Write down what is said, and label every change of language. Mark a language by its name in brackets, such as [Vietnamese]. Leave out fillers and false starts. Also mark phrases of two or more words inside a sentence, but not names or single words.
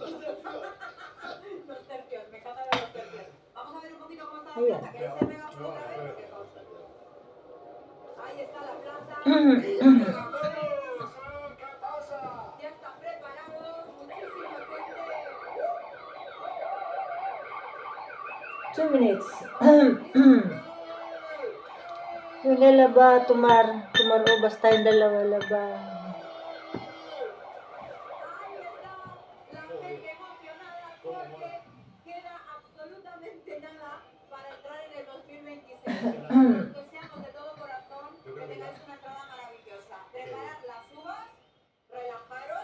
[Spanish] Los tercios, me encantan los tercios. Vamos a ver un poquito cómo está la Mira. planta, que ahí se pega por otra vez. Ahí está la planta. ¿Qué pasa? Ya está preparado, muchísima gente. [English] 2 minutes. Yung lalaba, tumarobas tayong dalawa-laba. [Spanish] Ahí está la gente emocionada porque queda absolutamente nada para entrar en el 2026. Os deseamos de todo corazón que tengáis una entrada maravillosa. Preparad las uvas, relajaros.